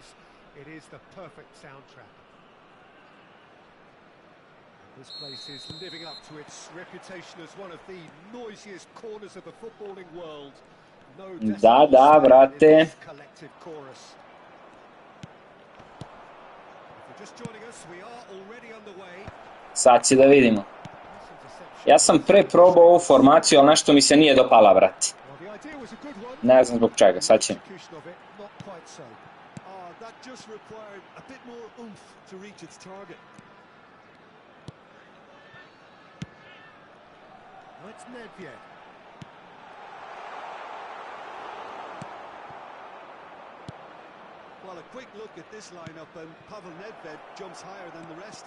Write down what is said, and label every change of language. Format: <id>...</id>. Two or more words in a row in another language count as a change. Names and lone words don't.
<en>It is the perfect soundtrack. This place is living up to its reputation as one of the noisiest corners of the footballing world. No</en> <sr>Da, da,</sr> <en>decibels in</en> <sr>brate.</sr> <en>this collective chorus. Just joining us, we are already underway.</en> <sr>Sad će da vidimo. Ja sam pre probao ovu formaciju, ali nešto mi se nije dopala, brate. Ne znam zbog čega, sad ćemo.</sr> <en>That just required a bit more oomph to reach its target. That's Nedved. Well, a quick look at this lineup, and Pavel Nedved jumps higher than the rest.</en>